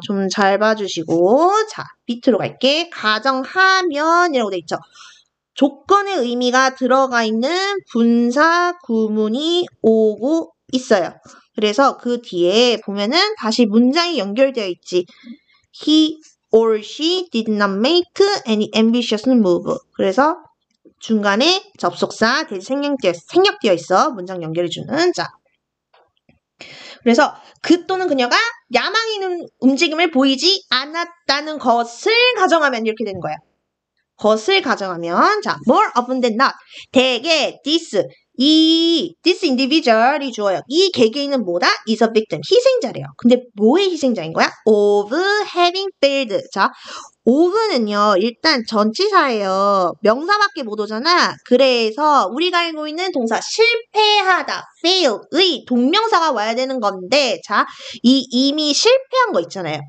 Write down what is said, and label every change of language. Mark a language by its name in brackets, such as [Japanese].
[Korean] 좀 잘 봐주시고 자, 밑으로 갈게. 가정하면이라고 돼 있죠. 조건의 의미가 들어가 있는 분사 구문이 오고 있어요. 그래서 그 뒤에 보면은 다시 문장이 연결되어 있지. [English] he or she did not make any ambitious move. [Korean] 그래서 중간에 접속사 대신 생략되어 있어. 문장 연결해주는. 자. 그래서 그 또는 그녀가 야망 있는 움직임을 보이지 않았다는 것을 가정하면 이렇게 되는 거야. 것을 가정하면 자, [English] more often than not. [Korean] 대개 [English] this individual [Korean] 이 주어요. 이 개개인은 뭐다? [English] is a victim. [Korean] 희생자래요. 근데 뭐의 희생자인 거야? [English] of having failed. [Korean] 자, of는요. 일단 전치사예요. 명사밖에 못 오잖아. 그래서 우리가 알고 있는 동사 실패하다, fail의 동명사가 와야 되는 건데 자, 이 이미 실패한 거 있잖아요.